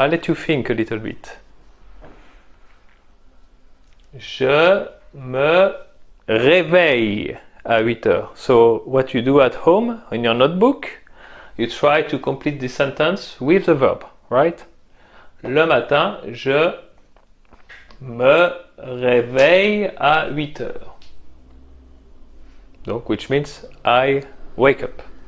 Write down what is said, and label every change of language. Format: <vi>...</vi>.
<en>I'll let you think a little bit.</en> <fr>Je me réveille à 8 heures.</fr> <en>So, what you do at home, in your notebook, you try to complete the sentence with the verb, right?</en> <fr>le matin, je me réveille à 8 heures. Donc,</fr> <en>which means I wake up.</en>